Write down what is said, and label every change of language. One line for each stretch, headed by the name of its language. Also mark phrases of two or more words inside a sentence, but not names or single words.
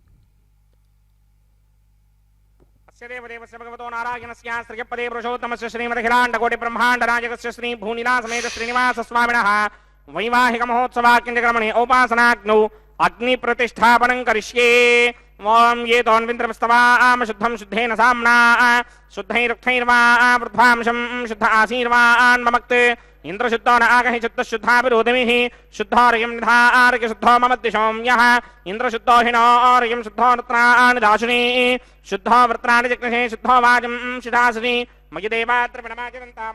Sanskrit: ದೇವದೇವಸ್ಯ ಭಗವತೋ ನಾರಾಯಣಸ್ಯ ಶ್ರೀಯಪ್ಪದೇ ಪುರುಷೋತ್ತಮಸ್ಯ ಶ್ರೀಮದಖಿಲಾಂಡಕೋಟಿ ಬ್ರಹ್ಮಾಂಡನಾಯಕಸ್ಯ ಶ್ರೀ ಭೂನಿಲಾ ಸಮೇತ ಶ್ರೀನಿವಾಸ ಸ್ವಾಮಿನಃ ವೈವಾಹಿಕ ಮಹೋತ್ಸವಾಕ್ಯಂಜಕ್ರಮಣೆ ಔಪಾಸನಾಗ್ನೌ ಅಗ್ನಿ ಪ್ರತಿಷ್ಠಾಪನಂ ಕರಿಷ್ಯೇ. ಓಂ ಯೇತೋನ್ವಿಂದ್ರಮಸ್ತವಾಂ ಶುದ್ಧಂ ಶುದ್ಧೇನ ಸಾಮ್ನಾ ಶುದ್ಧೈರುಕ್ತೈರ್ವಾ ವೃದ್ಧಾಂಶಂ ಶುದ್ಧ ಆಸೀರ್ವಾನ್ ಮಮಕ್ತ್ ಇಂದ್ರಶುದ್ಧೋ ನ ಆಗಹಿ ಶುದ್ಧಶುದ್ಧಾಭಿರೋಧಮಿಃ ಶುದ್ಧೋರ್ಯಂ ನಿಧಾರ್ಯ ಶುದ್ಧೋ ಮಮದ್ದಿಶೋಂ ಯಃ ಇಂದ್ರಶುದ್ಧೋ ಹಿನೋರ್ಯಂ ಶುದ್ಧೋ ರತ್ನಾನಿ ದಾಶುನಿ ಶುದ್ಧೋ ವೃತ್ರಾಣಿ ಜಗ್ನಹೇ ಶುದ್ಧೋ ವಾಜಂ ಶಿಧಾಸುನಿ ಮಯಿ ದೇವಾತ್ರ ಪ್ರಣಮಾಚರಂತಾಂ